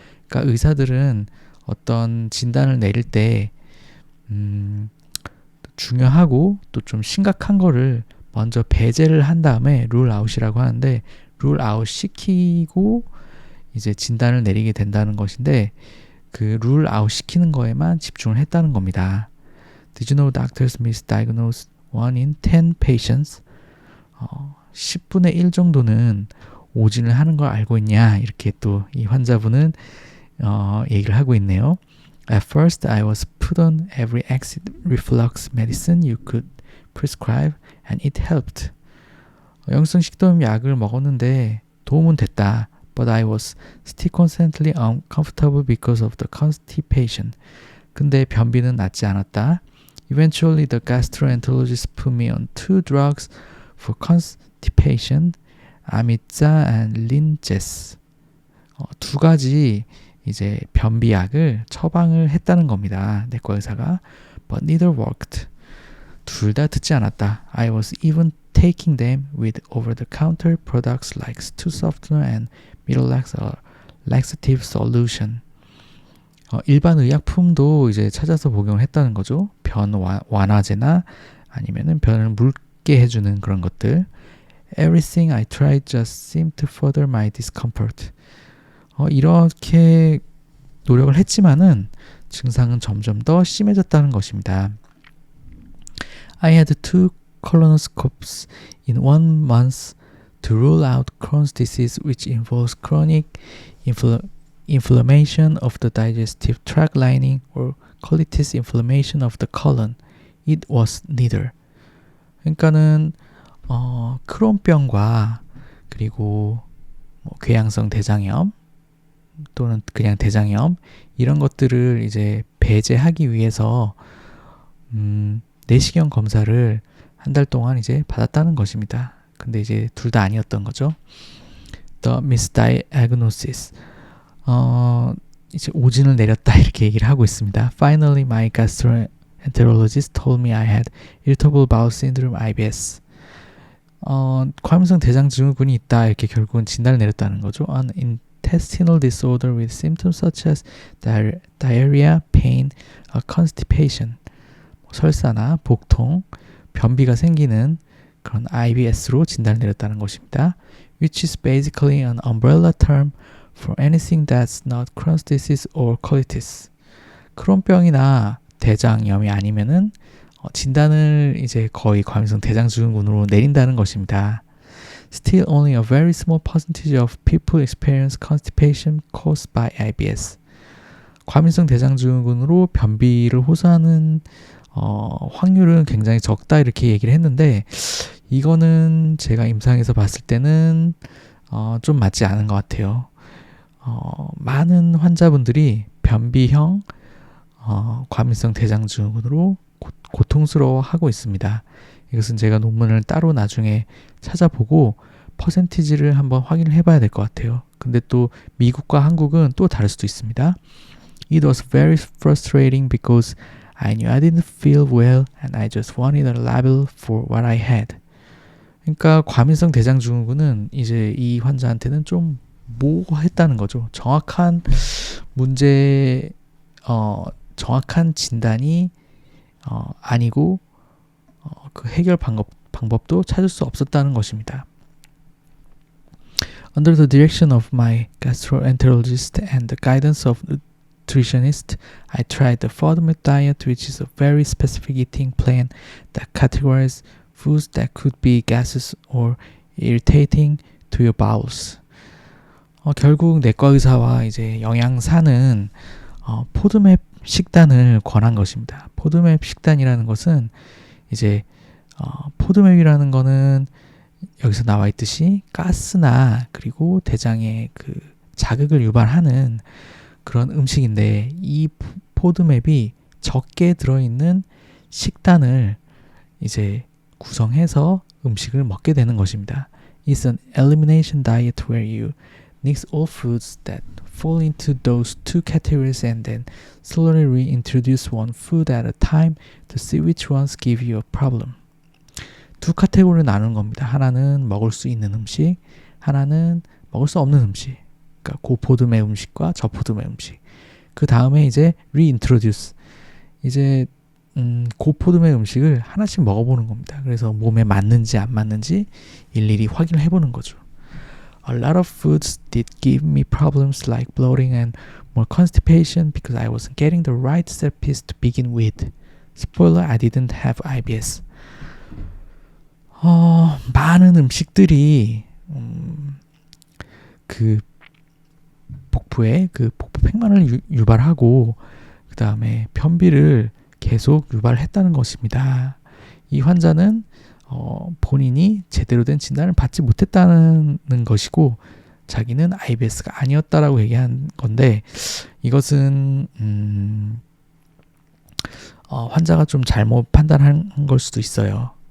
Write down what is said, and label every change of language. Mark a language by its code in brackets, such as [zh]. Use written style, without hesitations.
[ko] 그러니까 의사들은 어떤 진단을 내릴 때 중요하고 또 좀 심각한 거를 먼저 배제를 한 다음에 룰아웃이라고 하는데, 룰아웃 시키고 이제 진단을 내리게 된다는 것인데 그 룰아웃 시키는 거에만 집중을 했다는 겁니다. [en] Did you know doctors misdiagnose 1 in 10 patients? [ko] 10분의 1 정도는 오진을 하는 걸 알고 있냐 이렇게 또 이 환자분은 얘기를 하고 있네요. [en] At first, I was put on every acid reflux medicine you could prescribe, and it helped. [ko] 역류성 식도염 약을 먹었는데 도움은 됐다. [en] But I was still constantly uncomfortable because of the constipation. [ko] 근데 변비는 낫지 않았다. [en] Eventually, the gastroenterologist put me on 2 drugs for constipation, Amitza and Linzess. [ko] 2가지 이제 변비약을 처방을 했다는 겁니다. 내과 의사가. [en] But neither worked. [ko] 둘 다 듣지 않았다. [en] I was even taking them with over-the-counter products like stool softener and Miralax laxative solution. [ko] 일반 의약품도 이제 찾아서 복용을 했다는 거죠. 변 완화제나 아니면은 변을 묽게 해주는 그런 것들. [en] Everything I tried just seemed to further my discomfort. [ko] 이렇게 노력을 했지만은 증상은 점점 더 심해졌다는 것입니다. [en] I had 2 colonoscopes in 1 month to rule out Crohn's disease, which involves chronic inflammation of the digestive tract lining or colitis inflammation of the colon. It was neither. [ko] 그러니까는 크론병과 그리고 뭐 궤양성 대장염 또는 그냥 대장염 이런 것들을 이제 배제하기 위해서 내시경 검사를 한 달 동안 이제 받았다는 것입니다. 근데 이제 둘 다 아니었던 거죠. [en] The misdiagnosis. [ko] 이제 오진을 내렸다 이렇게 얘기를 하고 있습니다. [en] Finally, my gastroenterologist told me I had irritable bowel syndrome (IBS). [ko] 과민성 대장 증후군이 있다 이렇게 결국은 진단을 내렸다는 거죠. [en] An intestinal disorder with symptoms such as diarrhea, pain, constipation, [ko] 설사나 복통, 변비가 생기는 그런 IBS로 진단을 내렸다는 것입니다. [en] Which is basically an umbrella term for anything that's not Crohn's disease or colitis. [ko] 크론병이나 대장염이 아니면은 진단을 이제 거의 과민성 대장증후군으로 내린다는 것입니다. [en] Still only a very small percentage of people experience constipation caused by IBS. [ko] 과민성 대장증후군으로 변비를 호소하는 확률은 굉장히 적다 이렇게 얘기를 했는데 이거는 제가 임상에서 봤을 때는 좀 맞지 않은 것 같아요. 많은 환자분들이 변비형 과민성 대장증후군으로 고통스러워하고 있습니다. 이것은 제가 논문을 따로 나중에 찾아보고 퍼센티지를 한번 확인을 해봐야 될 것 같아요. 근데 또 미국과 한국은 또 다를 수도 있습니다. [en] It was very frustrating because I knew I didn't feel well and I just wanted a label for what I had. [ko] 그러니까 과민성 대장증후군은 이제 이 환자한테는 좀 모호했다는 거죠. 정확한 문제, 정확한 진단이 아니고 그 해결 방법도 찾을 수 없었다는 것입니다. [en] Under the direction of my gastroenterologist and the guidance of nutritionist, I tried the FODMAP diet, which is a very specific eating plan that categorizes foods that could be gaseous or irritating to your bowels. [ko] 결국 내과 의사와 이제 영양사는 포드맵 식단을 권한 것입니다. 포드맵 식단이라는 것은 이제 포드맵이라는 거는 여기서 나와 있듯이 가스나 그리고 대장에 그 자극을 유발하는 그런 음식인데 이 포드맵이 적게 들어있는 식단을 이제 구성해서 음식을 먹게 되는 것입니다. [en] It's an elimination diet where you mix all foods that fall into those two categories and then slowly reintroduce one food at a time to see which ones give you a problem. [ko] 두 카테고리를 나누는 겁니다. 하나는 먹을 수 있는 음식, 하나는 먹을 수 없는 음식. 그러니까 고포드맵 음식과 저포드맵 음식. 그 다음에 이제 reintroduce. 이제 고포드맵 음식을 하나씩 먹어보는 겁니다. 그래서 몸에 맞는지 안 맞는지 일일이 확인을 해보는 거죠. [en] A lot of foods did give me problems like bloating and more constipation because I wasn't getting the right therapies to begin with. Spoiler, I didn't have IBS. [ko] 많은 음식들이 그 복부에 그 복부 팽만을 유발하고 그 다음에 변비를 계속 유발했다는 것입니다. 이 환자는 본인이 제대로 된 진단을 받지 못했다는 것이고 자기는 IBS가 아니었다라고 얘기한 건데 이것은 환자가 좀 잘못 판단한 걸 수도 있어요.